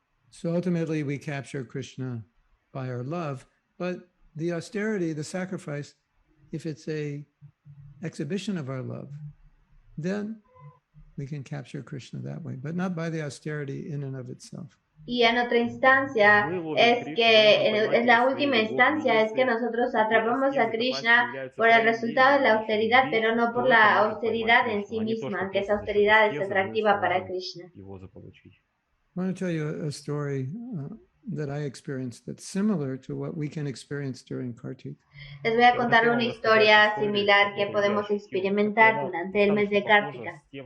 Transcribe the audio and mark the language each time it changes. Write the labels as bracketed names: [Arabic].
[English] So ultimately, we capture Krishna by our love, but the austerity, the sacrifice, if it's a exhibition of our love, then we can capture Krishna that way, but not by the austerity in and of itself. [Spanish] Y en otra instancia es que, en la última instancia es que nosotros atrapamos a Krishna por el resultado de la austeridad, pero no por la austeridad en sí misma, que esa austeridad es atractiva para Krishna. [English] I want to tell you a story that I experienced that's similar to what we can experience during Kartika. [Spanish] Les voy a contar una historia similar que podemos experimentar durante el mes de Kartika.